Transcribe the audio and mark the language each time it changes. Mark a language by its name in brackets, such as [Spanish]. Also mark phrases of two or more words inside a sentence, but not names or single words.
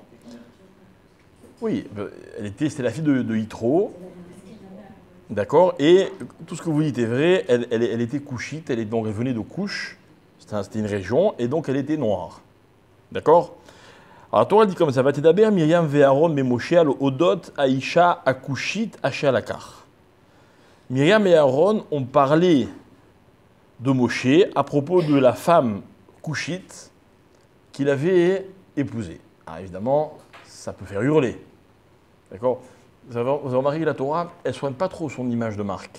[French] Oui, c'était la fille de Yitro. D'accord? Et tout ce que vous dites est vrai, elle était couchite, donc elle venait de Couche, c'était une région, et donc elle était noire. D'accord? Alors la Torah dit comme ça, [Hebrew] ותדבר מרים ואהרן במשה על אודות האשה הכשית אשר לקח. [French] Myriam et Aaron ont parlé de Moshe à propos de la femme couchite qu'il avait épousée. Alors évidemment, ça peut faire hurler. D'accord? Vous avez remarqué que la Torah, elle ne soigne pas trop son image de marque.